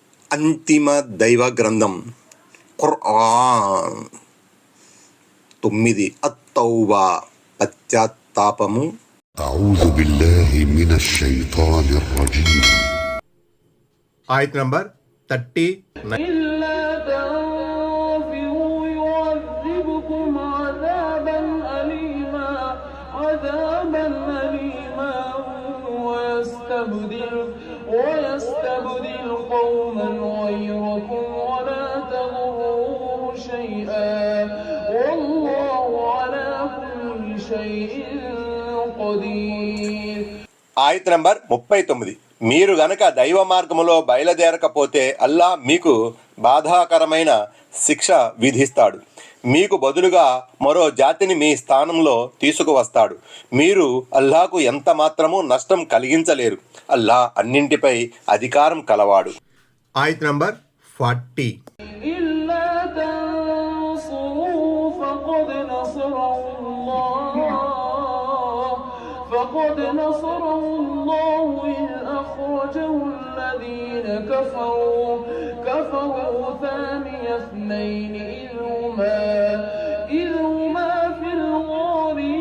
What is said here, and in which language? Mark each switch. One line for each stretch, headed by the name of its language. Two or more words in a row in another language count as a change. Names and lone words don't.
Telugu: అంతిమ దైవ గ్రంథం ఖుర్ఆన్. 9 అత్తౌబా పశ్చాత్తాపము.
Arabic: أعوذ بالله من الشيطان الرجيم.
Telugu: ఆయత్ నంబర్ 39.
Arabic: ويستبدل قوما غيركم ولا تضروه شيئا والله على كل شيء قدير.
Telugu: ఆయత్ నంబర్ 39. మీరు గనక దైవ మార్గములో బయలుదేరకపోతే అల్లా మీకు బాధాకరమైన శిక్ష విధిస్తాడు. మీకు బదులుగా మరో జాతిని మీ స్థానంలో తీసుకువస్తాడు. మీరు అల్లాకు ఎంత మాత్రమూ నష్టం కలిగించలేరు. అల్లా అన్నింటిపై అధికారం కలవాడు. ఆయత్ నంబర్ 40.
Arabic: فقد نصره الله إذ أخرجه الذين كفروا ثاني اثنين إذ هما في الغار